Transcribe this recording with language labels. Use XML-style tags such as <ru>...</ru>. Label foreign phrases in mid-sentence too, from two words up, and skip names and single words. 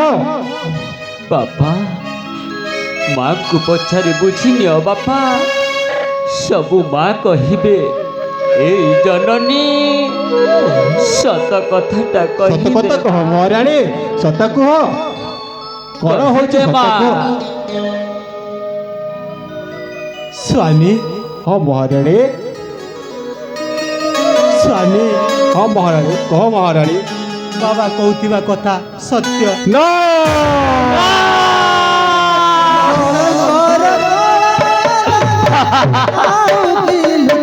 <or>ବାପା, ମାଆକୁ ପଚାରି ବୁଝିନିଅ ବାପା, ସବୁ ମା କହିବେ ଏଇ ଜନନୀ ସତ କଥାଟା ସତ କଥା କହିବେ। କହ ମହାରାଣୀ, ସତ କୁହ, କ'ଣ ହେଉଛି? ସତ କୁହ। स्वामी, ହଁ ମହାରାଣୀ, स्वामी, ହଁ ମହାରାଣୀ, କହ ମହାରାଣୀ। ବାବା କହୁଥିବା କଥା ସତ୍ୟ। ନା</or> <hi>और</hi>